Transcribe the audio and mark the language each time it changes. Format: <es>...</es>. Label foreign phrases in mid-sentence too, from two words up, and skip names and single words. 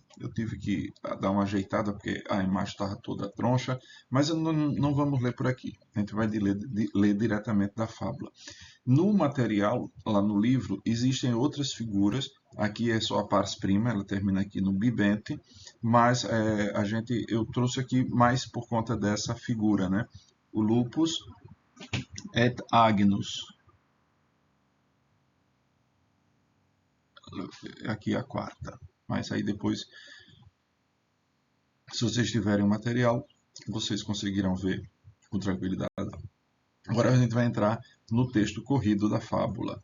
<pt>Eu tive que dar uma ajeitada porque a imagem estava toda troncha, mas não vamos ler por aqui. A gente vai ler diretamente da fábula. No material, lá no livro, existem outras figuras. Aqui é só a</pt> <la>pars prima,</la> <pt>ela termina aqui no bibente, mas eu trouxe aqui mais por conta dessa figura, né? O lupus et agnus. Aqui a quarta. Mas aí depois, se vocês tiverem o material, vocês conseguirão ver com tranquilidade. Agora a gente vai entrar no texto corrido da fábula.</pt>